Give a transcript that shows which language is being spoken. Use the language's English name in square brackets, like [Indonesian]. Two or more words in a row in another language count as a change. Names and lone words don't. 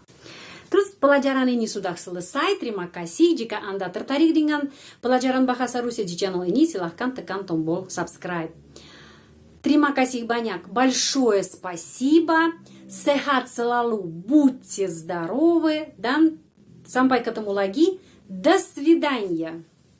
[Indonesian] Terus pelajaran ini sudah selesai. Terima kasih. Jika Anda tertarik dengan pelajaran bahasa Rusia di channel ini silahkan tekan tombol subscribe. Terima kasih banyak. [Russian] Большое спасибо. [Indonesian] Sehat selalu. [Russian] Будьте здоровы. [Indonesian] Dan sampai ketemu lagi. [Russian] До свидания.